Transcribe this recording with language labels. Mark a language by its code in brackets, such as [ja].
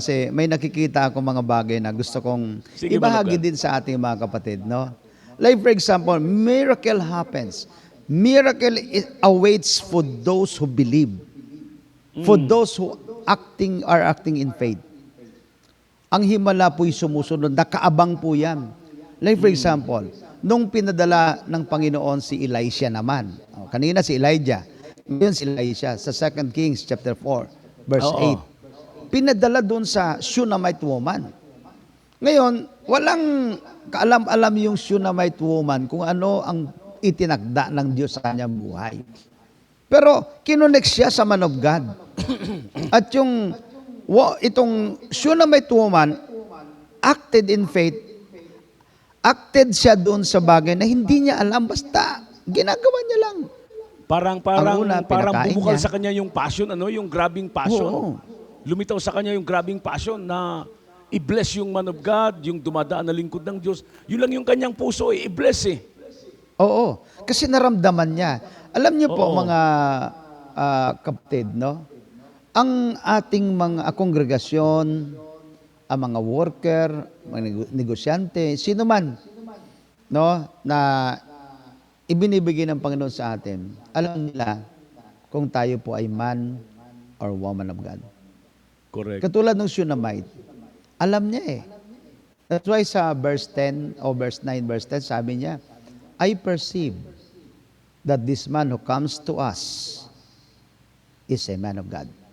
[tl] Kasi may nakikita ako mga bagay na gusto kong Sige, ibahagi [en] man of God. [tl] din sa ating mga kapatid, no? [en] Like for example, miracle happens. Miracle awaits for those who believe. For those who are acting in faith. [tl] Ang himala po'y sumusunod. Nakaabang po yan. [en] Like for example, [tl] nung pinadala ng Panginoon si Elisha naman. Kanina si Elijah. Ngayon si Elisha sa 2 Kings chapter 4 verse Oo. 8. Pinadala doon sa Shunammite woman. Ngayon, walang kaalam-alam yung Shunammite woman kung ano ang itinakda ng Diyos sa kanyang buhay. Pero kinonek siya sa man of God. At itong [en] Shunammite woman acted in faith. [tl] Acted siya doon sa bagay na hindi niya alam, basta ginagawa niya lang. Parang Ang una, pinakain bumukal niya. sa kanya yung passion, yung grabbing passion. Oo. Lumitaw sa kanya yung grabbing passion na i-bless yung man of God, yung dumadaan na lingkod ng Diyos. Yun lang yung kanyang puso, i-bless eh. Oo, kasi naramdaman niya. Alam niyo po Oo. mga kapatid, no? Ang ating mga kongregasyon, ang mga worker, mga negosyante, sino man, no, na ibinibigay ng Panginoon sa atin, alam nila kung tayo po ay man or woman of God. [en] Correct. [tl] Katulad ng Shunammite, alam niya eh. [en] That's why [tl] sa verse 10 o verse 9, verse 10, sabi niya, [en] I perceive that this man who comes to us is a man of God.